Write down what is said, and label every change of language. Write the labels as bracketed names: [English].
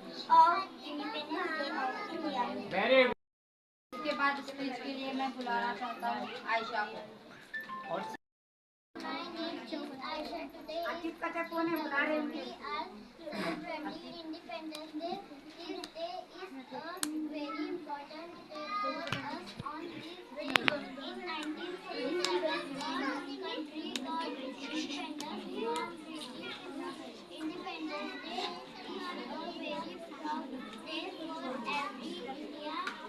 [English] of Independence Day of India. very good. [Hindi] इसके बाद speech के लिए मैं बुलाना चाहता हूँ आयशा को। और [English] My name is Aisha. Today [Hindi] Atif का क्या कौन है बुला रहे हैं [English] we are celebrating Independence Day. This day is a very important day for us. On this day, in 1947, our country got independence from British. Independence Day is a very proud day for every India.